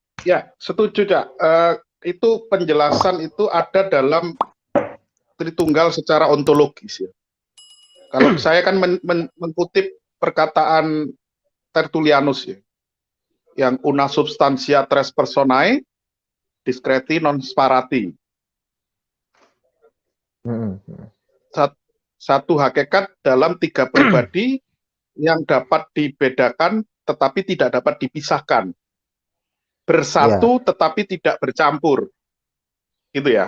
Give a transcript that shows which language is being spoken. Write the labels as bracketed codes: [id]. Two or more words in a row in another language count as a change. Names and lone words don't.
[id] Ya, setuju, Cak. Itu penjelasan itu ada dalam Tritunggal secara ontologis ya. Kalau saya kan mengutip perkataan Tertullianus ya, yang [la] una substantia tres personae discreti non sparati. [id] Satu hakikat dalam tiga pribadi yang dapat dibedakan tetapi tidak dapat dipisahkan. Bersatu tetapi tidak bercampur. Gitu ya?